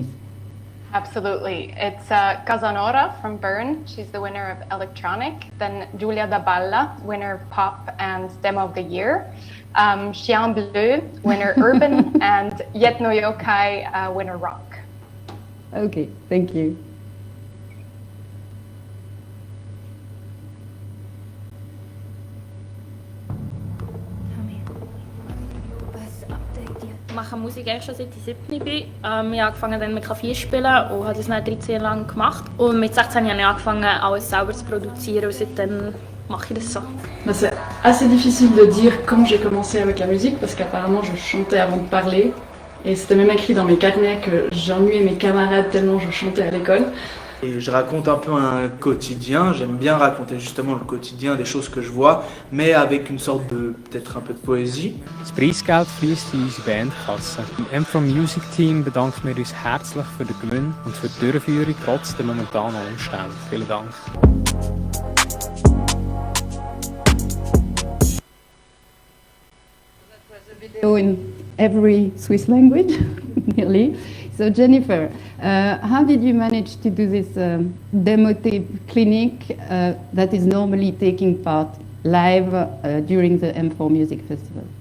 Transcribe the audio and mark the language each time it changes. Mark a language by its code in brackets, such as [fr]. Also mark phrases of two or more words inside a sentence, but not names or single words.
[en] Absolutely. It's Casanora from Bern. She's the winner of Electronic. Then Giulia Da Balla, winner Pop and Demo of the Year. Chien Bleu, winner Urban. And Yetno Yokai, winner Rock. Okay, thank you. [de] Ich mache Musik eigentlich schon seit ich 17 bin. Ich habe angefangen dann mit Klavier spielen und habe das dann 13 Jahre lang gemacht. Und mit 16 habe ich angefangen, alles selber zu produzieren und seitdem mache ich das so. [fr] C'est assez difficile de dire quand j'ai commencé avec la musique parce qu'apparemment je chantais avant de parler. Et c'était même écrit dans mes carnets que j'ennuyais mes camarades tellement je chantais à l'école. Et je raconte un peu un quotidien, j'aime bien raconter justement le quotidien, des choses que je vois, mais avec une sorte de, peut-être un peu de poésie. [de] Das Preisgeld fließt in unsere Bandkasse. Im From Music Team bedanken wir uns herzlich für den Gewinn und für die Durchführung trotz der momentanen Umstände. Vielen Dank. [en] That was a video in every Swiss language, nearly. So Jennifer, how did you manage to do this demo tape clinic that is normally taking part live during the M4 Music Festival?